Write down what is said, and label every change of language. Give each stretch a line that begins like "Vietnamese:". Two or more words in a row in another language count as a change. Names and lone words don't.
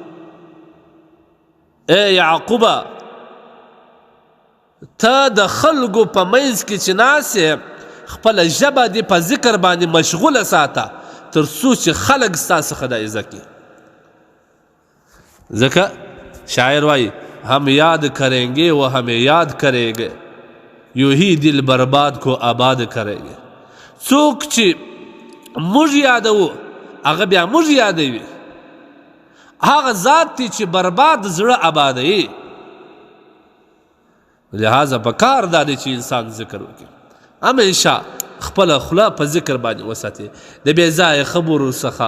Pashto: ای یعقوبه ته د خلکو په منځ کې چې ناست یې خپله ژبه دې په ذکر باندې مشغوله ساته تر څو چې خلک ستا څخه دا عزت کړي ځکه شاعر وایي
Urdu: ہم یاد کریں گے وہ ہمیں یاد کریں گے یوں ہی دل برباد کو آباد کریں گے
Pashto: څوک چې موږ یادوو هغه بیا موږ یادوي هغه ذات دی چې برباد زړه آبادوي لہذا پکار دا دی چې انسان ذکر وکړي همیشه خپله خوله په ذکر باندې وساتي د بې ځایه خبرو څخه